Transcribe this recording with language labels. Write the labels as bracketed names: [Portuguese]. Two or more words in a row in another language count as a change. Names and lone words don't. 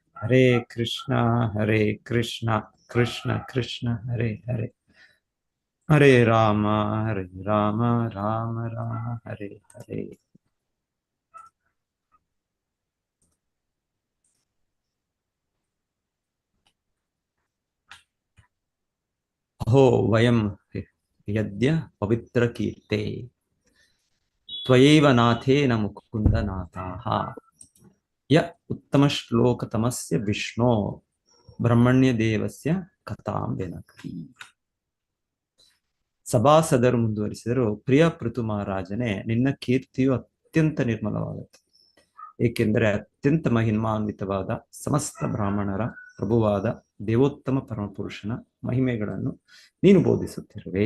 [Sanskrit] ಹರೇ ಕೃಷ್ಣ ಹರೇ ಕೃಷ್ಣ ಕೃಷ್ಣ ಕೃಷ್ಣ ಹರೇ ಹರೇ ಹರೇ ರಾಮ ರಾಮ ರಾಮ ಹರೇ ಹರೇ. ಅಹೋ ವಯಂ ಯದ್ಯ ಪವಿತ್ರ ಕೀರ್ತೆ ತ್ವಯೈವ ನಾಥೇನ ಮುಕುಂದ ನಾಥಾಃ ಯ ಉತ್ತಮ ಶ್ಲೋಕತಮಸ್ಯ ವಿಷ್ಣೋ ಬ್ರಹ್ಮಣ್ಯ ದೇವಸ್ಯ ಕಥಾಂ ವಿನಕ್ತಿ. [Kannada] ಸಭಾಸದರು ಮುಂದುವರಿಸಿದರು, ಪ್ರಿಯ ಪೃಥು ಮಹಾರಾಜನೇ, ನಿನ್ನ ಕೀರ್ತಿಯು ಅತ್ಯಂತ ನಿರ್ಮಲವಾದದ್ದು, ಏಕೆಂದರೆ ಅತ್ಯಂತ ಮಹಿಮಾನ್ವಿತವಾದ ಸಮಸ್ತ ಬ್ರಾಹ್ಮಣರ ಪ್ರಭುವಾದ ದೇವೋತ್ತಮ ಪರಮಪುರುಷನ ಮಹಿಮೆಗಳನ್ನು ನೀನು ಬೋಧಿಸುತ್ತಿರುವೆ.